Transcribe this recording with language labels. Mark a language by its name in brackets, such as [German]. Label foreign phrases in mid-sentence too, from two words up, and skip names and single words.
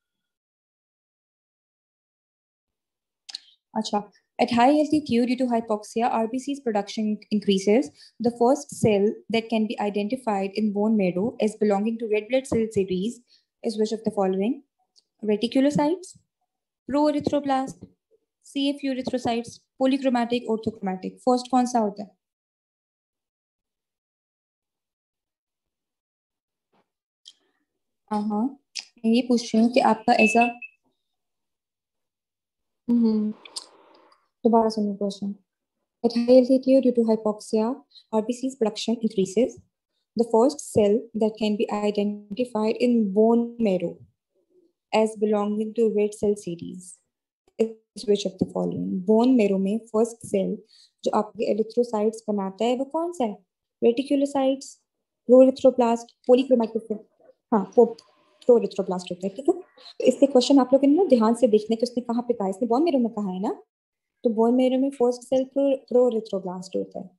[Hindi] अच्छा, [English] at high altitude due to hypoxia, RBC's production increases. The first cell that can be identified in bone marrow as belonging to red blood cell series is which of the following? Reticulocytes, pro-erythroblast, CF erythrocytes, polychromatic, orthochromatic. [Hindi] First कौन सा होता है? हाँ, मैं ये पूछ रही हूँ कि आपका ऐसा दोबारा सुनो क्वेश्चन. [English] At high altitude due to hypoxia, RBC's production increases. The first cell that can be identified in bone marrow as belonging to red cell series is which of the following? Bone marrow [Hindi] में [English] first cell [Hindi] जो आपके एरिथ्रोसाइट्स बनाता है वो कौन सा है? रेटिकुलोसाइट्स, प्रोएरिथ्रोब्लास्ट, पॉलीक्रोमैटिक. हाँ, प्रोएरिथ्रोब्लास्ट होता है. ठीक है, तो इससे क्वेश्चन आप लोग ना ध्यान से देखने कि उसने कहाँ पे कहा है. इसने [English] bone marrow [Hindi] में कहा है ना, तो [English] bone marrow [Hindi] में [English] first cell proerythroblast [Hindi] होता है.